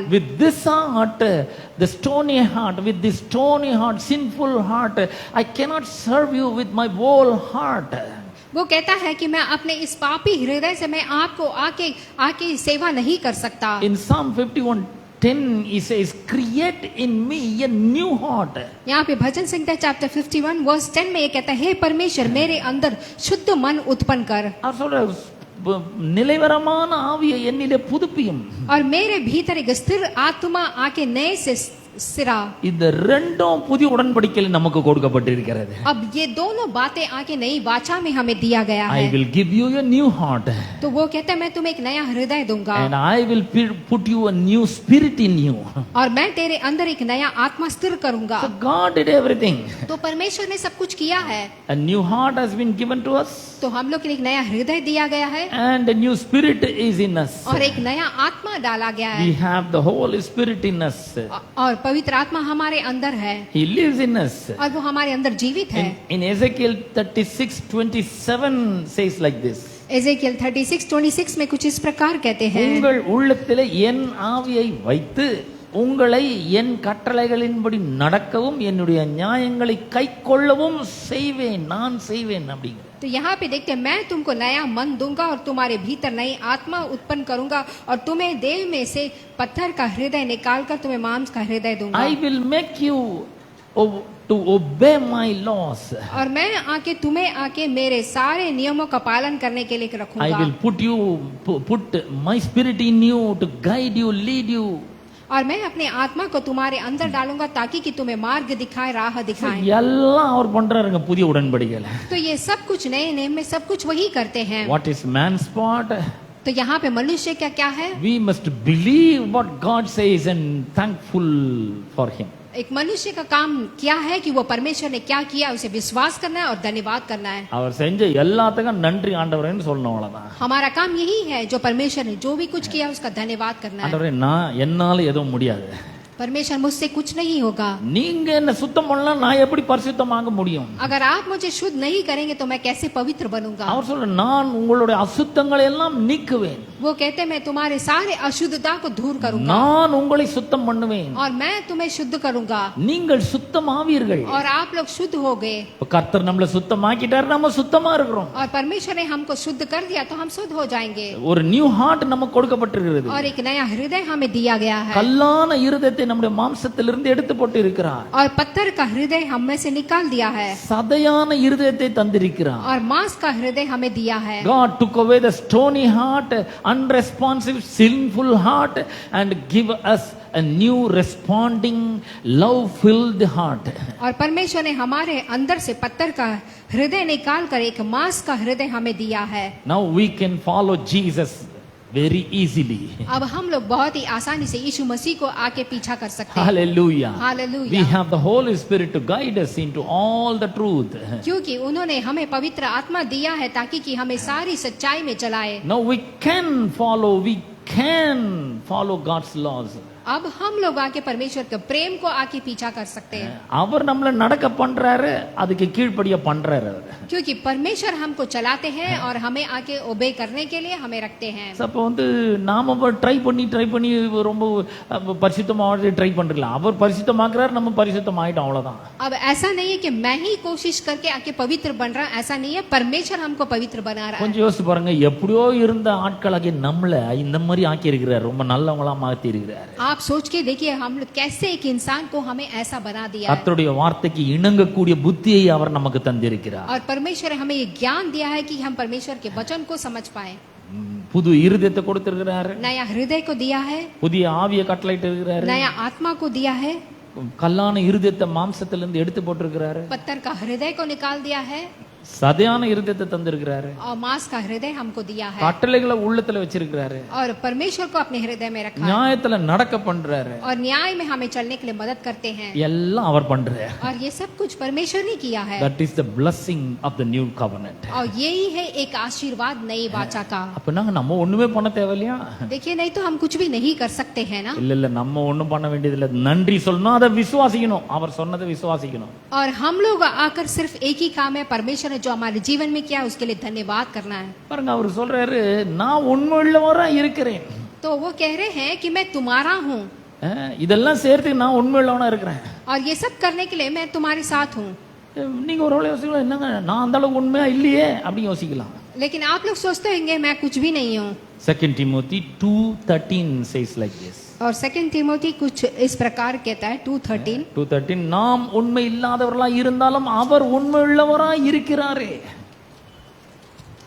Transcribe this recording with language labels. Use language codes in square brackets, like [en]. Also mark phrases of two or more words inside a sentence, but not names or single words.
[en] With this heart, the stony heart, with this stony heart, sinful heart, I cannot serve you with my whole heart. [hi] वो कहता है कि मैं अपने इस पापी हृदय से मैं आपको आके सेवा नहीं कर सकता. [en] In Psalm 51:10 he says, create in me a new heart. [hi] यहाँ पे भजन संहिता चैप्टर 51 वर्स 10 में ये कहता है हे परमेश्वर मेरे अंदर शुद्ध मन उत्पन्न कर [ta] அவர் சொல்ற நிலைவரமான ஆவியை என்னிலே புதுப்பியும். [hi] और मेरे भीतर एक स्थिर आत्मा आके नए से सिरा। [ta] இந்த ரெண்டும் புதிய உடன்படிக்கையில் நமக்கு கொடுக்கப்பட்டிருக்கிறது. [hi] अब ये दोनों बातें आके नई वाचा में हमें दिया गया [en] I [hi] है। [en] will give you a new heart [hi] तो वो कहता है मैं तुम्हें एक नया हृदय दूंगा [en] and I will put you a new spirit in you. [hi] और मैं तेरे अंदर एक नया आत्मा स्थिर करूंगा। [en] So God did everything. [hi] तो परमेश्वर ने सब कुछ किया है। [en] A new heart has been given to us [hi] तो हम लोग के लिए एक नया हृदय दिया गया है [en] and a new spirit is in us. [hi] और एक नया आत्मा डाला गया [en] We [hi] है [en] have the Holy Spirit in us. [hi] और पवित्र आत्मा हमारे अंदर है [en] He lives in us. [hi] और वो हमारे अंदर जीवित है। [en] In Ezekiel 36:27 says like this. [hi] एजेकियल 36:26 में कुछ इस प्रकार कहते हैं, [ta] உங்கள் உள்ளத்திலே என் ஆவியை வைத்து உங்களை என் கட்டளைகளின்படி நடக்கவும் என்னுடைய நியாயங்களை கைக்கொள்ளவும் செய்வேன், நான் செய்வேன் அப்படிங்கிற. [hi] तो यहाँ पे देखते हैं मैं तुमको नया मन दूंगा और तुम्हारे भीतर नई आत्मा उत्पन्न करूंगा और तुम्हें देव में से पत्थर का हृदय निकालकर तुम्हें मांस का हृदय दूंगा। [en] I will make you to obey my laws. [hi] और मैं आके तुम्हें आके मेरे सारे नियमों का पालन करने के लिए [en] I [hi] रखूंगा [en] will put my spirit in you to guide you, lead you. [hi] और मैं अपने आत्मा को तुम्हारे अंदर डालूंगा ताकि कि तुम्हें मार्ग दिखाए, राह दिखाए। [ta] எல்லாம் அவர் பண்றாருங்க புதிய உடன்படிக்கையில. [hi] तो ये सब कुछ नए नियम में सब कुछ वही करते हैं। [en] What is man's part? [hi] तो यहाँ पे मनुष्य क्या क्या है? [en] We must believe what God says and thankful for him. [hi] एक मनुष्य का काम क्या है कि वो परमेश्वर ने क्या किया उसे विश्वास करना है और धन्यवाद करना है। [ta] அவர் செஞ்ச எல்லாத்துக்கும் நன்றி ஆண்டவரேன்னு சொல்லணும், அவ்வளவுதான். [hi] हमारा काम यही है, जो परमेश्वर ने जो भी कुछ किया उसका धन्यवाद करना है। [ta] ஆண்டவரே நான் என்னால எதுவும் முடியாது, [hi] परमेश्वर मुझसे कुछ नहीं होगा। [ta] நீங்க என்ன சுத்தம் பண்ணலாம், நான் எப்படி பரிசுத்தமாக முடியும்? [hi] अगर आप मुझे शुद्ध नहीं करेंगे तो मैं कैसे पवित्र बनूंगा? [ta] அவர் சொல்ற நான் உங்களுடைய அசுத்தங்களை எல்லாம் நீக்குவேன், [hi] वो कहते हैं मैं तुम्हारे सारे अशुद्धता को दूर करूंगा [ta] நான் உங்களை சுத்தம் பண்ணுவேன், [hi] और मैं तुम्हें शुद्ध करूंगा [ta] நீங்கள் சுத்தமாவீர்கள். [hi] और आप लोग शुद्ध हो गए। [ta] கர்த்தர் நம்மளை சுத்தமாக்கிட்டார், நம்ம சுத்தமா இருக்கிறோம். [hi] और परमेश्वर ने हमको शुद्ध कर दिया तो हम शुद्ध हो जाएंगे। [ta] ஒரு [en] new heart [ta] நமக்கு கொடுக்கப்பட்டிருக்கிறது. [hi] और एक नया हृदय हमें दिया गया है [ta] கல்லான இருதயத்தை நம்முடைய மாம்சத்திலிருந்து எடுத்து போட்டு இருக்கிறார். [hi] और पत्थर का हृदय हम में से निकाल दिया है [ta] சதையான இருதயத்தை தந்திருக்கிறார். [hi] और मांस का हृदय हमें दिया है। [en] God took away the stony heart, unresponsive, sinful heart and give us a new responding, love-filled heart. [hi] और परमेश्वर ने हमारे अंदर से पत्थर का हृदय निकाल कर एक मांस का हृदय हमें दिया है। [en] Now we can follow Jesus very easily. [hi] अब हम लोग बहुत ही आसानी से यीशु मसीह को आके पीछा कर सकते हैं। [en] Hallelujah. Hallelujah. We have the Holy Spirit to guide us into all the truth. [hi] क्योंकि उन्होंने हमें पवित्र आत्मा दिया है ताकि कि हमें सारी सच्चाई में चलाए। [en] Now we can follow God's laws. [hi] अब हम लोग आके परमेश्वर के प्रेम को आके पीछा कर सकते हैं [ta] அவர் நம்மள நடக்க பண்றாரு, அதுக்கு கீழ்ப்படிய பண்றாரு. [hi] क्योंकि परमेश्वर हमको चलाते हैं और हमें आके ओबे करने के लिए हमें रखते हैं। [ta] அப்போ வந்து நாம ட்ரை பண்ணி ரொம்ப பரிசுத்தமா ட்ரை பண்றலாம். அவர் பரிசுத்தமாக்குறாரு, நம்ம பரிசுத்தம் ஆயிட்டோம், அவ்வளவுதான். [hi] अब ऐसा नहीं है कि मैं ही कोशिश करके आके पवित्र बन रहा, ऐसा नहीं है, परमेश्वर हमको पवित्र बना रहा है। [ta] கொஞ்சம் யோசிச்சு பாருங்க, எப்படியோ இருந்த ஆட்களாகிய நம்மள இந்த மாதிரி ஆக்கி இருக்கிறார், ரொம்ப நல்லவங்களா மாத்தி இருக்கிறார். [hi] आप सोच के देखिए हम लोग कैसे एक इंसान को हमें ऐसा बना दिया है। [ta] கர்த்தருடைய வார்த்தைக்கு இணங்கக்கூடிய புத்தியை அவர் நமக்கு தந்திருக்கிறார். [hi] और परमेश्वर हमें ये ज्ञान दिया है कि हम परमेश्वर के वचन को समझ पाए। [ta] புது இருதயத்தை கொடுத்திருக்கிறார், [hi] नया हृदय को दिया है, [ta] புதிய ஆவியை கட்டளையிட்டு இருக்கிறார், [hi] नया आत्मा को दिया है, [ta] கல்லான இருதயத்தை மாம்சத்திலிருந்து எடுத்து போட்டிருக்கிறாரு, [hi] पत्थर का हृदय को निकाल दिया है [ta] சதையான இருதயத்தை தந்திருக்கிறாரு, [hi] और मांस का हृदय हमको दिया है [ta] கட்டளைகளை உள்ளத்துல வச்சிருக்கிறாரு, [hi] और परमेश्वर को अपने हृदय में रखा है [ta] நியாயத்துல நடக்க பண்றாரு, [hi] और न्याय में हमें चलने के लिए मदद करते हैं। [ta] எல்லாம் அவர் பண்றாரு. [hi] और ये सब कुछ परमेश्वर ने किया है [en] That is the blessing of the new covenant. [hi] और यही है एक आशीर्वाद नई वाचा का। [ta] அப்ப நம்ம ஒண்ணுமே பண்ண தேவையில்லையா? [hi] देखिए नहीं तो हम कुछ भी नहीं कर सकते हैं ना। [ta] இல்ல நம்ம ஒண்ணும் பண்ண வேண்டியது இல்ல, நன்றி சொல்லணும், அதை விசுவாசிக்கணும், அவர் சொன்னதை விசுவாசிக்கணும். [hi] और हम लोग आकर सिर्फ एक ही काम है, परमेश्वर ने जो हमारे जीवन में किया उसके लिए धन्यवाद करना है। [ta] பாருங்க, அவர் சொல்றாரு நான் உண்மையுள்ளவரா இருக்கிறேன். [hi] तो वो कह रहे हैं कि मैं तुम्हारा हूँ [ta] இதெல்லாம் சேர்த்து நான் உண்மையுள்ளவனா இருக்கிறேன். [hi] और ये सब करने के लिए मैं तुम्हारे साथ हूँ। [ta] நீங்க ஒரு வேளை யோசிக்கலாம், என்னங்க நான் அந்த அளவுக்கு உண்மையா இல்லையே அப்படின்னு யோசிக்கலாம். [hi] लेकिन आप लोग सोचते होंगे मैं कुछ भी नहीं हूँ। [en] 2 Timothy 2:13 says like this. [hi] और 2 तिमोथी कुछ इस प्रकार कहता है 2:13 [ta] நாம் உண்மை இல்லாதவர்களா இருந்தாலும் அவர் உண்மையுள்ளவரா இருக்கிறாரே.